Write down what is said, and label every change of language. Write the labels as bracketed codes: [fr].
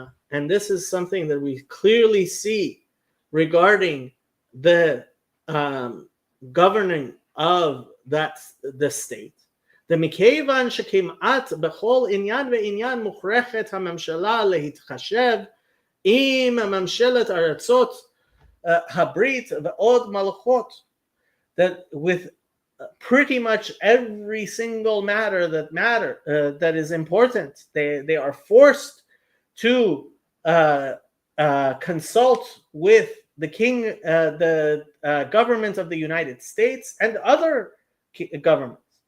[en] And this is something that we clearly see regarding the governing of the state. [he] The מכיוון שכמעט בכל עניין ועניין מוכרחת הממשלה להתחשב עם ממשלת ארצות הברית ועוד מלכות, [en] that with pretty much every single matter that is important. They are forced to consult with the king, the government of the United States and other governments.